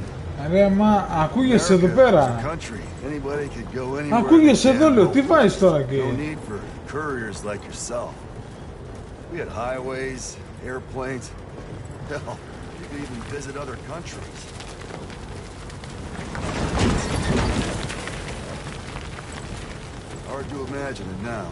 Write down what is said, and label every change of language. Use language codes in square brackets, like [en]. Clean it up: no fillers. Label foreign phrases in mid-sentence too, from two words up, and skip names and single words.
[el] Ρε μα ακούγεσαι εδώ πέρα. Ακούγεσαι εδώ λέω, τι βάζεις τώρα και... [en] No need for couriers like yourself. We had highways, airplanes. Hell, you could even visit other countries. Hard to imagine it now.